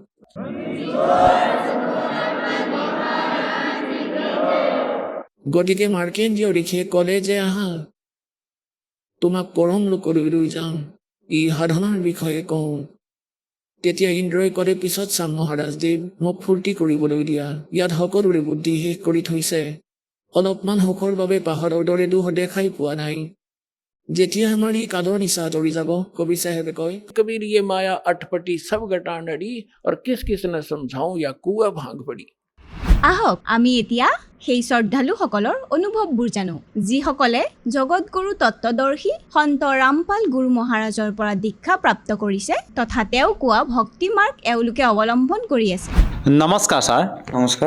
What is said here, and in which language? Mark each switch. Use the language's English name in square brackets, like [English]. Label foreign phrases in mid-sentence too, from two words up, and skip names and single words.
[Assamese] গতিকে মাৰ্কেণ্ডীয় ঋষিয়ে ক'লে যে আহা, তোমাক পৰম লোকলৈ লৈ যাম, ই সাধনাৰ বিষয়ে কওঁ। তেতিয়া ইন্দ্ৰই ক'লে পিছত চাম মহাৰাজদেৱ, মোক ফূৰ্তি কৰিবলৈ দিয়া, ইয়াত সকলোৰে বুদ্ধি শেষ কৰি থৈছে, অলপমান সুখৰ বাবে পাহাৰৰ দৰে দুখ দেখাই পোৱা নাই। যেতিয়া আমাৰ ই কালৰ নিচা আঁতৰি যাব, কবি চাহেবে কয়, [Hindi] कबीर ये माया अटपटी सब गटा नड़ी, और किस किस ने समझाऊं या कुआ भांग पड़ी। [Assamese] আহক আমি এতিয়া সেই শ্ৰদ্ধালুসকলৰ অনুভৱবোৰ জানো, যিসকলে জগতগুৰু তত্ত্বদৰ্শী সন্ত ৰামপাল গুৰু মহাৰাজৰ পৰা দীক্ষা প্ৰাপ্ত কৰিছে তথা তেওঁ কোৱা ভক্তি মাৰ্গ এওঁলোকে অৱলম্বন কৰি আছে। নমস্কাৰ ছাৰ। নমস্কাৰ,